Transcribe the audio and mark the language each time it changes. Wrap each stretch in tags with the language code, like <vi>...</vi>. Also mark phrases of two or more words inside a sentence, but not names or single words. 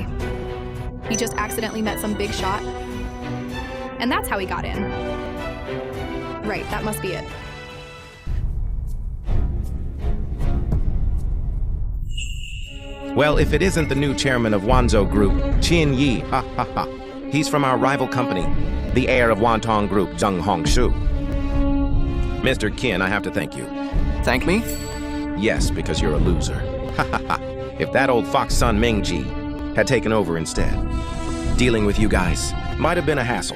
<en>He just accidentally met some big shot. And that's how he got in. Right, that must be it. Well, if it isn't the new chairman of Wanzhou Group, Qin Yi, ha ha ha. He's from our rival company, the heir of Wantong Group, Zheng Hongshu. Mr. Qin, I have to thank you. Thank me? Yes, because you're a loser. Ha ha ha. If that old fox son Mingji had taken over instead, dealing with you guys might have been a hassle.</en>